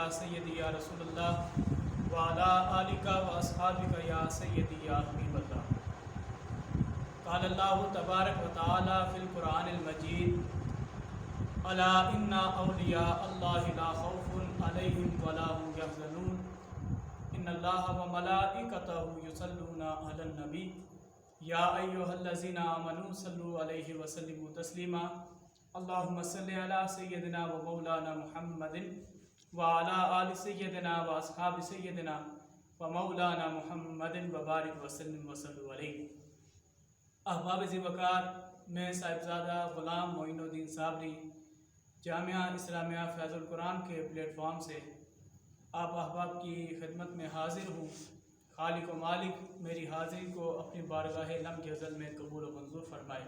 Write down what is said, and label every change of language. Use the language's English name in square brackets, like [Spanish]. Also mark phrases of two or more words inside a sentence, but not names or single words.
[Arabic] يا سيدي يا رسول الله وعلى آلك وأصحابك يا سيدي يا حبيب الله. قال الله تبارك وتعالى في القرآن المجيد ألا إن أولياء الله لا خوف عليهم ولا هم يحزنون إن الله وملائكته يصلون على النبي يا أيها الذين آمنوا صلوا عليه وسلموا تسليما اللهم صل على سيدنا ومولانا محمد وعلى آل سيدنا وأصحاب سيدنا ومولانا محمد وبارك وسلم وصلوا عليه. [Urdu] احباب ذی وقار، میں صاحبزادہ غلام معین الدین صابری جامعہ اسلامیہ فیض القرآن کے پلیٹ فارم سے آپ احباب کی خدمت میں حاضر ہوں. خالق و مالک میری حاضری کو اپنی بارگاہ لمحۂ ازل میں قبول و منظور فرمائے.